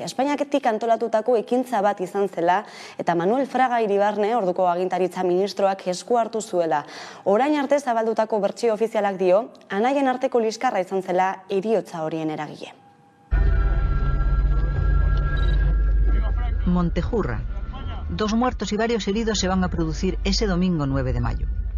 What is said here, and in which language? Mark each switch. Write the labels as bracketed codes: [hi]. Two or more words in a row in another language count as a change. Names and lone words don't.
[eu] Espainiaketik antolatutako ekintza bat izan zela, eta Manuel Fraga Iribarne, orduko agintaritza ministroak esku hartu zuela. Orain arte zabaldutako bertsio ofizialak dio, anaien arteko liskarra izan zela heriotza horien eragile. Montejurra. [es] 2 muertos y varios heridos se van a producir ese domingo 9 de mayo.